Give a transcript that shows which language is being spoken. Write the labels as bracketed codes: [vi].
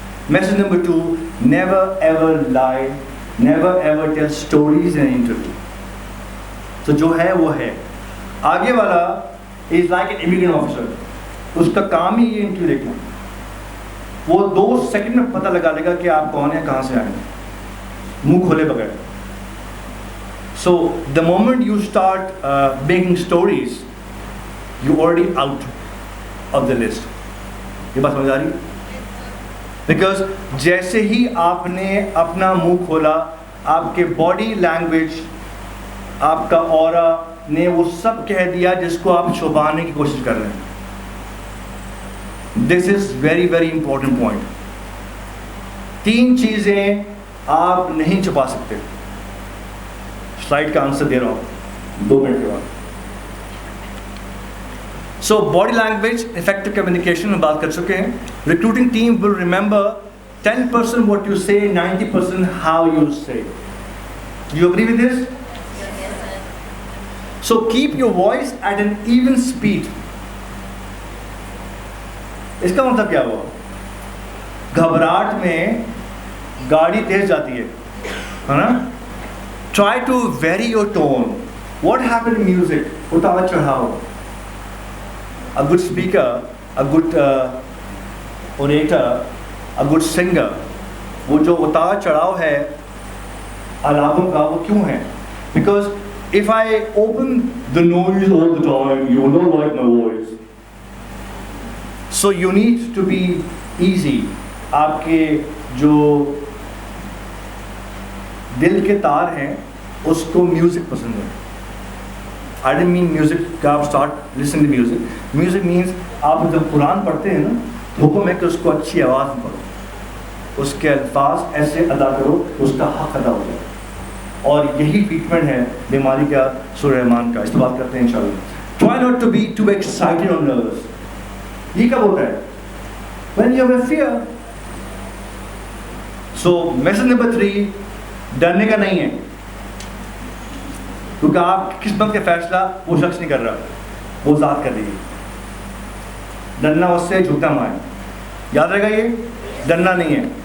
[en] Message number 2, never ever lie, never ever tell stories in interview. [ur] تو جو ہے وہ ہے. آگے والا [en] is like an immigrant officer, [ur] اس کا کام ہی یہ انٹرویو دیکھنا, وہ 2 سیکنڈ میں پتہ لگا لے گا کہ آپ کون ہیں, کہاں سے آئے ہیں, منہ کھولے بغیر. [en] So the moment you start making stories, you're already out of the list. [ur] یہ بات سمجھ آ رہی ہے؟ [en] Because [ur] جیسے ہی آپ نے اپنا منہ کھولا, آپ کے باڈی لینگویج, آپ کا اورا نے وہ سب کہہ دیا جس کو آپ چھپانے کی کوشش کر رہے ہیں. [en] This is very very important point. [ur] 3 چیزیں آپ نہیں چھپا سکتے. سلائڈ کا آنسر دے رہا ہوں 2 منٹ کے بعد. So body language, effective communication میں بات کر چکے ہیں. [en] Recruiting team will remember 10% what you say, 90% how you say. You agree with this? So keep your voice at an even speed. [ur] اس کا مطلب کیا ہوا؟ گھبراہٹ میں گاڑی تیز جاتی ہے نا. [en] Try to vary your tone. What happened in music? [ur] اتار چڑھاؤ. [en] A good speaker, a good orator, a good singer, [ur] وہ جو اتار چڑھاؤ ہے الابم کا, وہ کیوں ہے؟ [en] Because if I open the noise all the time, you will not like my voice. So you need to be easy. [ur] آپ کے جو دل کے تار ہیں اس کو میوزک پسند ہے. [en] I didn't mean music [ur] کہ آپ [en] start listening to music. Music means [ur] آپ جب قرآن پڑھتے ہیں نا حکم ہے کہ اس کو اچھی آواز میں پڑھو, اس کے الفاظ ایسے ادا کرو اس کا حق ادا ہو جائے. اور یہی ٹریٹمنٹ ہے بیماری کا سورہ رحمان کا. اس پہ بات کرتے ہیں انشاءاللہ. [en] Try not to be too excited or nervous. [ur] یہ کب ہوتا ہے؟ [en] When you have a fear. So message number 3, [ur] ڈرنے کا نہیں ہے, کیونکہ آپ کی قسمت کا فیصلہ وہ شخص نہیں کر رہا, وہ ذات کر رہی ہے. ڈرنا اس سے جھوٹا مائیں, یاد رہے گا یہ, ڈرنا نہیں ہے.